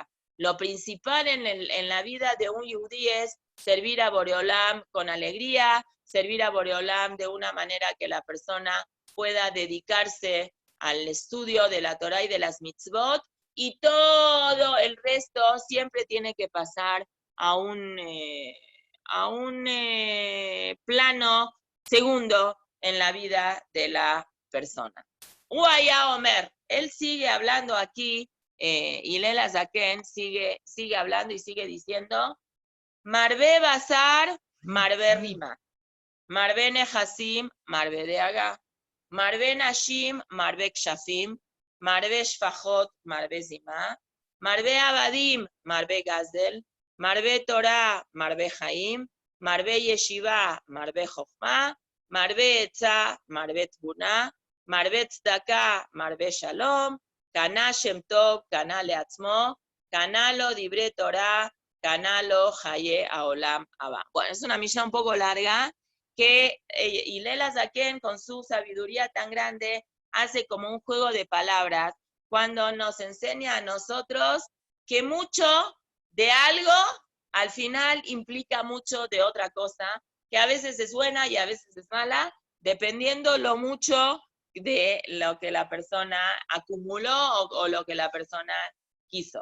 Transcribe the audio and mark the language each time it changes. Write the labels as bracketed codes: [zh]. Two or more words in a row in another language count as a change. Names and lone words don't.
[es] Lo principal en la vida de un yudí es servir a Boreolam con alegría, servir a Boreolam de una manera que la persona pueda dedicarse al estudio de la Torah y de las mitzvot, y todo el resto siempre tiene que pasar a un plano segundo en la vida de la persona. [he] והיה אומר, [es] él sigue hablando aquí, y Lela Zaken sigue hablando y sigue diciendo, [he] מרבה בשר, מרבה רימה, מרבה נכסים, מרבה דאגה, מרבה נשים, מרבה כשפים, מרבה שפחות, מרבה זימה, מרבה עבדים, מרבה גזל, מרבה תורה, מרבה חיים, מרבה ישיבה, מרבה חכמה, מרבה עצה, מרבה תבונה, מרבה צדקה, מרבה שלום, קנה שם טוב, קנה לעצמו, קנה לו דברי תורה, קנה לו חיי העולם הבא. [es] Bueno, es una misión un poco larga que Hillel Hazaken, con su sabiduría tan grande, hace como un juego de palabras cuando nos enseña a nosotros que mucho de algo al final implica mucho de otra cosa, que a veces es buena y a veces es mala, dependiendo lo mucho de lo que la persona acumuló o lo que la persona quiso.